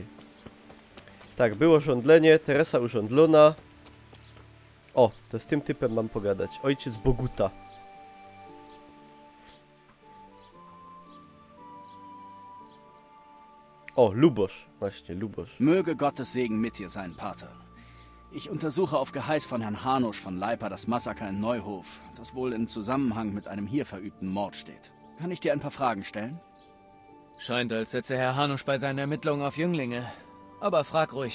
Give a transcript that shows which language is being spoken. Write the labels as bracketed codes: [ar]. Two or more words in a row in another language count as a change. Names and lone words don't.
[pl] Tak, było żądlenie, Teresa urządlona. O, to z tym typem mam pogadać. Ojciec Boguta. O, Lubosz. Właśnie, Lubosz. [de] Möge Gottes Segen mit dir sein, Pater. Ich untersuche auf Geheiß von Herrn Hanusch von Leipa das Massaker in Neuhof, das wohl in Zusammenhang mit einem hier verübten Mord steht. Kann ich dir ein paar Fragen stellen? Scheint, als setze Herr Hanusch bei seinen Ermittlungen auf Jünglinge. Aber frag ruhig.